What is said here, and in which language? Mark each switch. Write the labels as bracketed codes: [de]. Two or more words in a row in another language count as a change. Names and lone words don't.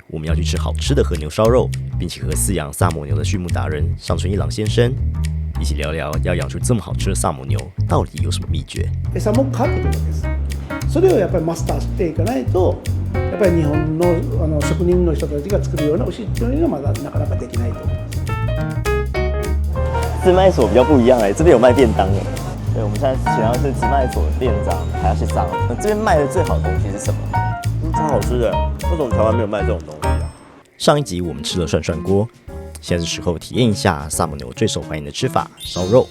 [zh] 我们要去吃好吃的和牛烧肉，并且和饲养萨摩牛的畜牧達人上村一郎先生一起聊聊，要養出这么好吃的萨摩牛到底有什么秘诀？ [ja] 餌もかけてるわけです。それをやっぱりマスターしていかないと、やっぱり日本の職人の人たちが作るような牛っていうのはまだなかなかできないと思います。 [zh] 直卖所比较不一样这边有卖便当对，我们现在请到的是直卖所的店长还要去上。这边卖的最好的东西是什么？超好吃的，为什么台湾没有卖这种东西啊？上一集我们吃了涮涮锅，现在是时候体验一下萨摩牛最受欢迎的吃法——烧肉。